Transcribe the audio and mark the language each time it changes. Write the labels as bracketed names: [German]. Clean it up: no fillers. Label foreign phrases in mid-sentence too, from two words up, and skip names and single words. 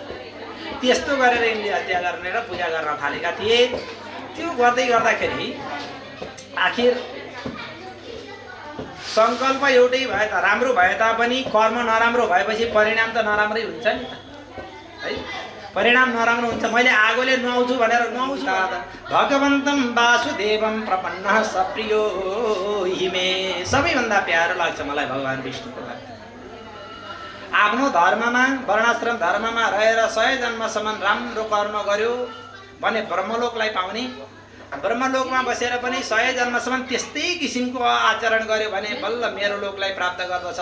[Nepali] त्यस्तो गरेर यिनले हत्या गर्ने र पूजा गर्न थालेका थिए। त्यो गर्दै गर्दाखेरि आखिर सङ्कल्प एउटै भए त राम्रो भए तापनि कर्म नराम्रो भएपछि परिणाम त नराम्रै हुन्छ नि त, है? परिणाम नराम्रो हुन्छ। मैले आगोले नुहाउँछु भनेर नुहाउँछु [Sanskrit] भगवन्तं वासुदेवं प्रपन्नः सप्रियो हिमे। [Nepali] सबैभन्दा प्यारो लाग्छ मलाई भगवान् विष्णुको भक्त। आफ्नो धर्ममा वर्णाश्रम धर्ममा रहेर 100 जन्मसम्म राम्रो कर्म गर्यो भने ब्रह्मलोकलाई पाउने, ब्रह्मलोकमा बसेर पनि 100 जन्मसम्म त्यस्तै किसिमको आचरण गर्यो भने बल्ल मेरो लोकलाई प्राप्त गर्दछ।